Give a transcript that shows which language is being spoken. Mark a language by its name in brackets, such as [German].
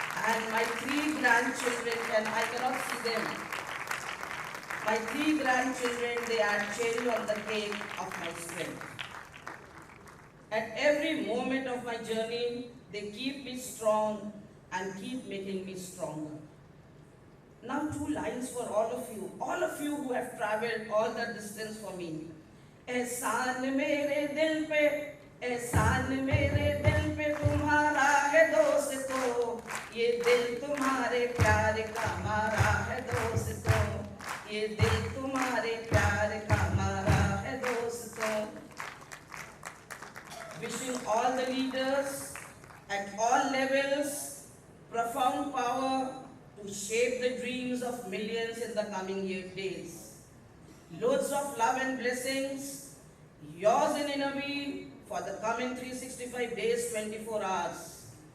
[English] And my 3 grandchildren, and I cannot see them. My 3 grandchildren, they are cherry on the cake of my strength. At every moment of my journey, they keep me strong and keep making me stronger. Now 2 lines for all of you who have traveled all the distance for me. [Hindi] एहसान मेरे दिल पे, एहसान मेरे दिल पे तुम्हारा है दोस्तों, ये दिल तुम्हारे प्यार का मारा है दोस्तों, ये दिल तुम्हारे प्यार का मारा है दोस्तों. [English] Wishing all the leaders at all levels profound power to shape the dreams of millions in the coming days. Loads of love and blessings, yours in Innerwheel for the coming 365 days, 24 hours.